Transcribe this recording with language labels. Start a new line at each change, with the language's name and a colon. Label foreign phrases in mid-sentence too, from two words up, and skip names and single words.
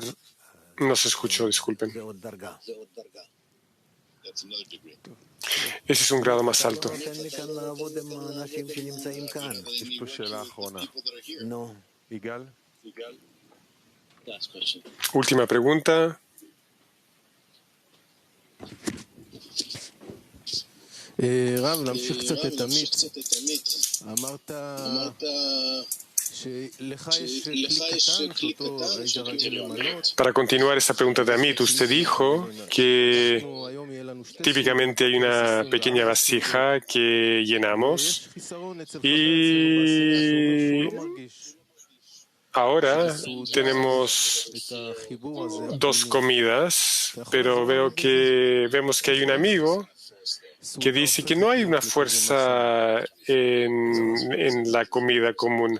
Spanish: No se escuchó, disculpen. Ese es un grado más alto. Última pregunta.
Hebrew: רב, להמשיך קצת את עמית. אמרת שלך יש כלי קטן שאותו היית רגיל למנות.
Spanish: Para continuar esta pregunta de Amit, usted dijo que típicamente hay una pequeña vasija que llenamos y ahora tenemos 2 comidas, pero vemos que hay un amigo que dice que no hay una fuerza en la comida común.